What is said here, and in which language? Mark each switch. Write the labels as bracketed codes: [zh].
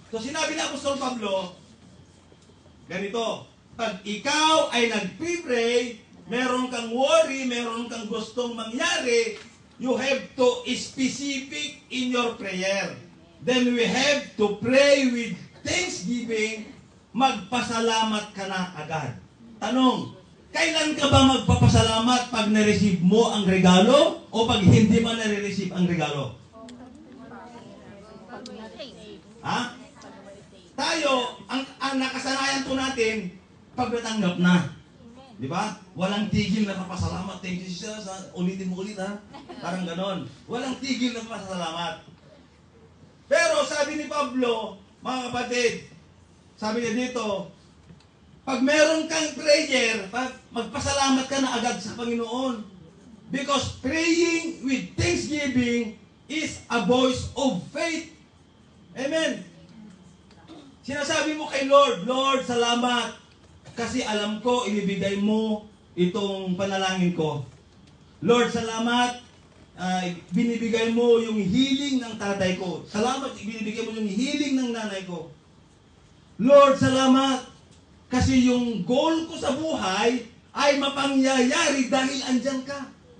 [tl] So, sinabi ni Apostol Pablo, ganito, pag ikaw ay nag-pray, meron kang worry, meron kang gustong mangyari, [en] you have to specific in your prayer. Then we have to pray with thanksgiving, [tl] magpasalamat ka na agad. Tanong, kailan ka ba magpapasalamat pag na-receive mo ang regalo o pag hindi mo na-receive ang regalo? Ha? Tayo, ang nakasanayan po natin, pag natanggap na. Di ba? Walang tigil na papasalamat. [en] Thank you, Jesus. [tl] Ulitin mo ulit, ha? Parang ganon. Walang tigil na papasalamat. Pero sabi ni Pablo, mga kapatid, sabi niya dito, pag meron kang prayer, magpasalamat ka na agad sa Panginoon. [en] Because praying with thanksgiving is a voice of faith. Amen. [tl] kay Lord, Lord, salamat. Kasi alam ko, ibibigay mo itong panalangin ko. Lord, salamat. Binibigay mo yung healing ng tatay ko. Salamat, binibigay mo yung healing ng nanay ko. Lord, salamat. Kasi yung goal ko sa buhay ay mapangyayari dahil andyan ka.